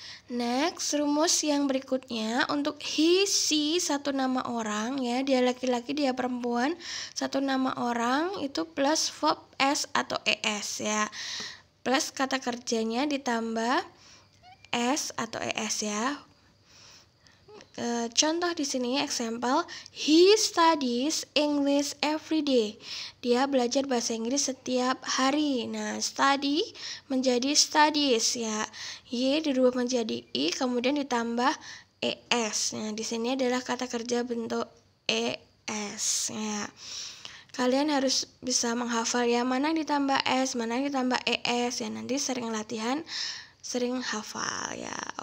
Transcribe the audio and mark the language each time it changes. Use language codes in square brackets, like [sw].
[id] Next, rumus yang berikutnya untuk he, she, satu nama orang ya, dia laki-laki, dia perempuan, satu nama orang itu plus verb s atau es ya. Plus kata kerjanya ditambah s atau es ya. Contoh di sini [en] example, he studies English every day. [id] Dia belajar bahasa Inggris setiap hari. Nah, study menjadi studies ya. Y dirubah menjadi i kemudian ditambah es. Nah, di sini adalah kata kerja bentuk es ya. Kalian harus bisa menghafal ya, mana yang ditambah s, mana yang ditambah es ya, nanti sering latihan, sering hafal ya.